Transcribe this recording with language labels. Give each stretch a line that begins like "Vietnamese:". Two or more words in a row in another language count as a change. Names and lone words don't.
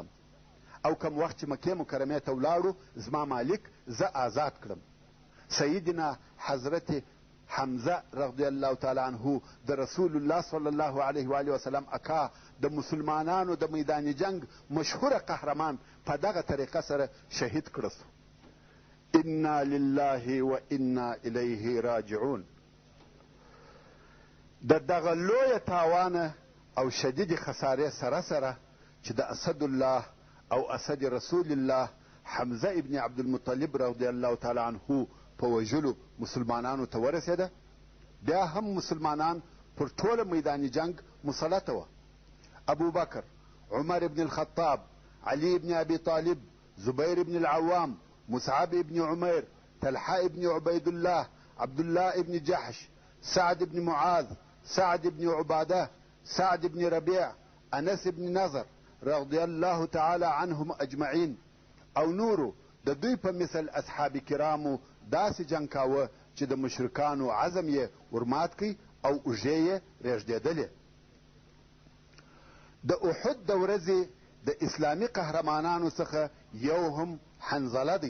Pashto: او کم وخت چې مکې مکرمې ته ولاړو، زما مالک زه آزاد کړم. سیدنا حضرت حمزه
Arabic: رضی الله تعالی عنه
Pashto: د رسول الله
Arabic: صلی الله علیه و آله وسلم
Pashto: اکا د مسلمانانو د میدان جنگ مشهوره قهرمان په دغه طریقه سره شهید کړه سو.
Arabic: انا لله و انا الیه راجعون.
Pashto: د دغه لویه تاوانه او شدید خسارې سره سره چې د اسد الله او اسد رسول الله حمزه ابن عبدالمطلب
Arabic: رضی الله تعالی عنه
Pashto: په وژلو مسلمانانو ته ورسېده، بیا هم مسلمانان پر ټوله میدان جنگ مسلطه وه. ابو بکر، عمر ابن الخطاب، علي ابن ابي طالب، زبير ابن العوام، مصعب ابن عمير، طلحه ابن عبيد الله، عبد الله ابن جحش، سعد ابن معاذ، سعد ابن عباده، سعد ابن ربيع، انس ابن نضر
Arabic: رضی الله تعالی عنهم اجمعین
Pashto: او نورو د دوی په مثل اصحاب کرامو داسې جنګ کاوه چې د مشرکانو عزم یې ورمات کړي او اوږې یې رېږدېدلې. د احد د ورځې د اسلامي قهرمانانو څخه یو هم حنظله دی.